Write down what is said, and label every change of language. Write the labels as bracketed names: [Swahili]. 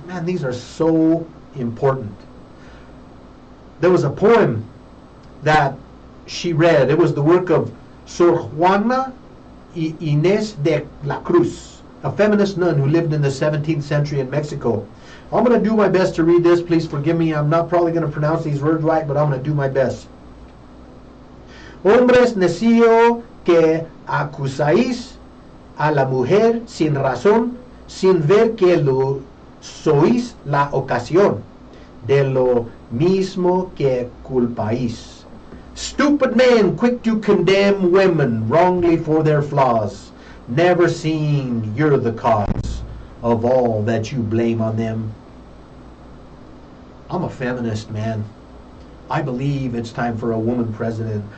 [English] Man, these are so important. There was a poem that she read. It was the work of Sor Juana Inés de la Cruz, a feminist nun who lived in the 17th century in Mexico. I'm going to do my best to read this. Please forgive me. I'm not probably going to pronounce these words right, but I'm going to do my best. [Spanish] Hombres necio que acusáis a la mujer sin razón, sin ver que lo sois la ocasión de lo mismo que culpáis. [English] Stupid men, quick to condemn women wrongly for their flaws, never seeing you're the cause of all that you blame on them. I'm a feminist, man. I believe it's time for a woman president.